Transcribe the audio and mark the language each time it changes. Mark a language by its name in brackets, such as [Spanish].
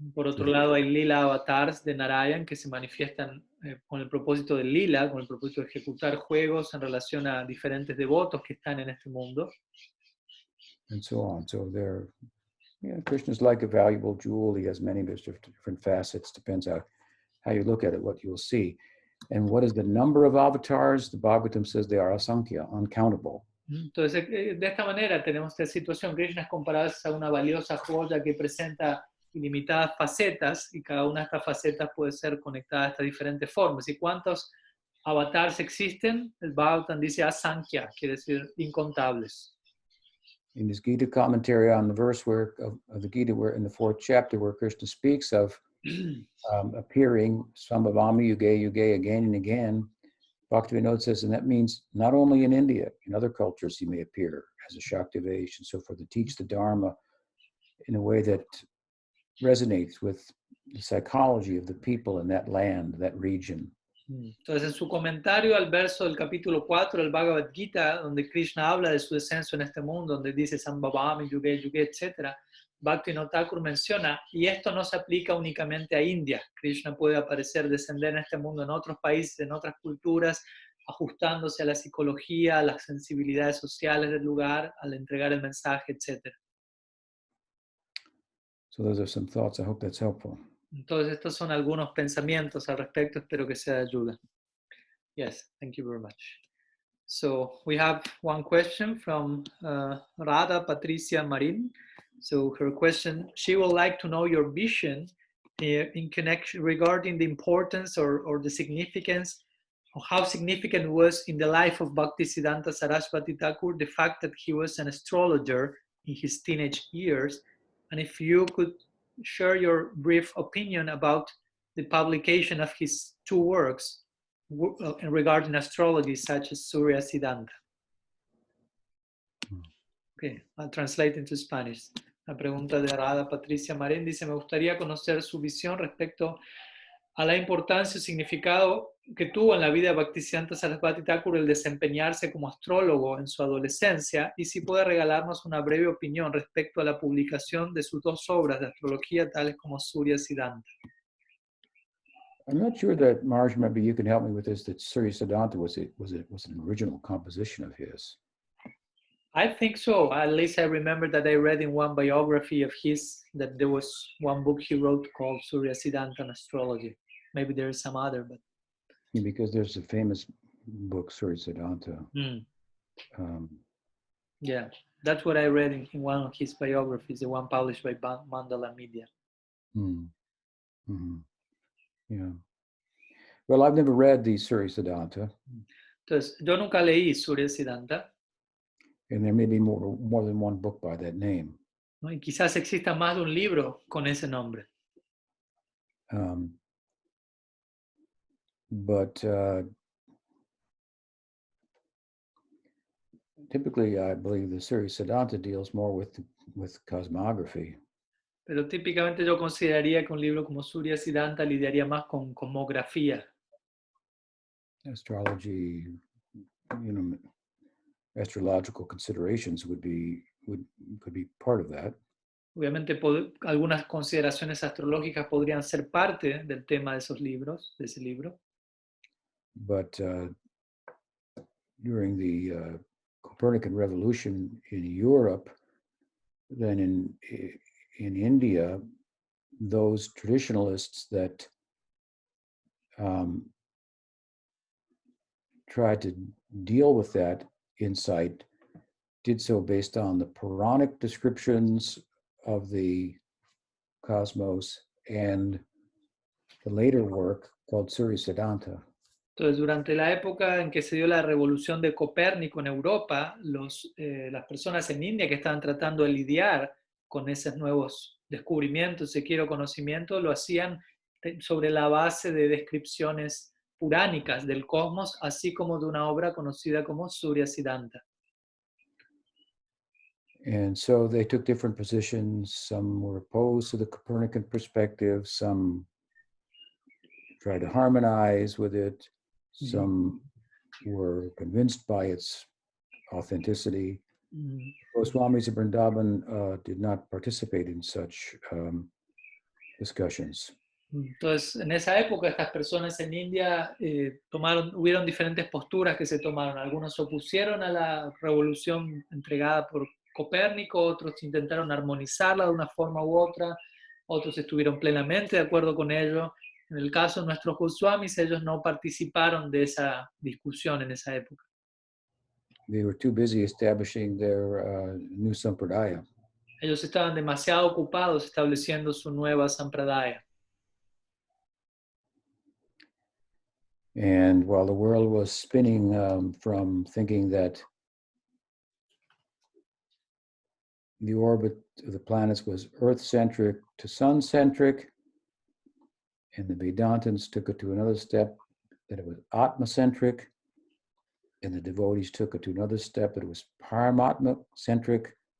[Spanish] Por otro lado, hay Leela avatars de Narayan que se manifiestan con el propósito de Leela, con el propósito de ejecutar juegos en relación a diferentes devotos que están en este mundo. [English] And so on. So there, Krishna's like a valuable jewel. He has many different facets. Depends on how you look at it, what you'll see. And what is the number of avatars? The Bhagavatam says they are asankhya, uncountable. [Spanish] Entonces, de esta manera tenemos esta situación. Krishna es comparado a una valiosa joya que presenta ilimitadas facetas, y cada una de estas facetas puede ser conectada a estas diferentes formas. ¿Y cuántos avatars existen, el Bhagavatam dice asankhya, quiere decir incontables. [English] In his Gita commentary on the verse of the Gita, where in the 4th chapter, where Krishna speaks of appearing Sambhavami Yuge Yuge again and again, Bhaktivinoda says, and that means not only in India, in other cultures he may appear as a Shaktivesh and so forth, to teach the Dharma in a way that resonates with the psychology of the people in that land, that region. [Spanish] Entonces, en su comentario al verso del capítulo 4 del Bhagavad Gita, donde Krishna habla de su descenso en este mundo, donde dice Sambhavami, Yuge, Yuge, etc., Bhaktivinoda Thakur menciona, y esto no se aplica únicamente a India. Krishna puede aparecer, descender en este mundo en otros países, en otras culturas, ajustándose a la psicología, a las sensibilidades sociales del lugar, al entregar el mensaje, etc. [English] So those are some thoughts. I hope that's helpful. [Spanish] Entonces, estos son algunos pensamientos al respecto. Espero que sea de ayuda. [English] Yes, thank you very much. So we have one question from Radha Patricia Marin. So her question, she would like to know your vision in connection regarding the importance or the significance of how significant was in the life of Bhaktisiddhanta Saraswati Thakur the fact that he was an astrologer in his teenage years, and if you could share your brief opinion about the publication of his two works regarding astrology, such as Surya Siddhanta. Okay, I'll translate into Spanish. [Spanish] La pregunta de Radha Patricia Marín dice, me gustaría conocer su visión respecto a la importancia y significado que tuvo en la vida de Bhaktisiddhanta Saraswati Thakur el desempeñarse como astrólogo en su adolescencia, y si puede regalarnos una breve opinión respecto a la publicación de sus dos obras de astrología, tales como Surya Siddhanta. [English] I'm not sure that, Marge, maybe you can help me with this, that Surya Siddhanta was an original composition of his. I think so. At least I remember that I read in one biography of his that there was one book he wrote called Surya Siddhanta and Astrology. Maybe there is some other, but Yeah, because there's a famous book, Surya Siddhanta. Yeah, that's what I read in one of his biographies, the one published by Mandala Media. Yeah. Well, I've never read the Surya Siddhanta. [Spanish] Entonces, yo nunca leí Surya Siddhanta. [English] And there may be more than one book by that name. [Spanish] ¿No? Y quizás exista más de un libro con ese nombre. [English] But typically, I believe the Surya Siddhanta deals more with cosmography. [Spanish] Pero típicamente yo consideraría que un libro como Surya Siddhanta lidiaría más con cosmografía. [English] Astrology, astrological considerations could be part of that. [Spanish] Obviamente algunas consideraciones astrológicas podrían ser parte del tema de esos libros, de ese libro. [English] But during the Copernican revolution in Europe, then in India, those traditionalists that tried to deal with that insight did so based on the Puranic descriptions of the cosmos and the later work called Surya Siddhanta. [Spanish] Entonces, durante la época en que se dio la revolución de Copérnico en Europa, las personas en India que estaban tratando de lidiar con esos nuevos descubrimientos, si quiero conocimiento, lo hacían sobre la base de descripciones puránicas del cosmos, así como de una obra conocida como Surya Siddhanta. [English] And so they took different positions. Some were opposed to the Copernican perspective. Some tried to harmonize with it. Some were convinced by its authenticity. Goswamis of Vrindavan did not participate in such discussions. [Spanish] Entonces, en esa época, estas personas en India hubieron diferentes posturas que se tomaron. Algunos se opusieron a la revolución entregada por Copérnico, otros intentaron armonizarla de una forma u otra, otros estuvieron plenamente de acuerdo con ello. En el caso de nuestros Goswamis, ellos no participaron de esa discusión en esa época. [English] They were too busy establishing their new sampradaya. [Spanish] Ellos estaban demasiado ocupados estableciendo su nueva sampradaya. [English] And while the world was spinning from thinking that the orbit of the planets was Earth-centric to Sun-centric, and the Vedantins took it to another step, that it was Atma-centric, and the devotees took it to another step, that it was Paramatma-centric.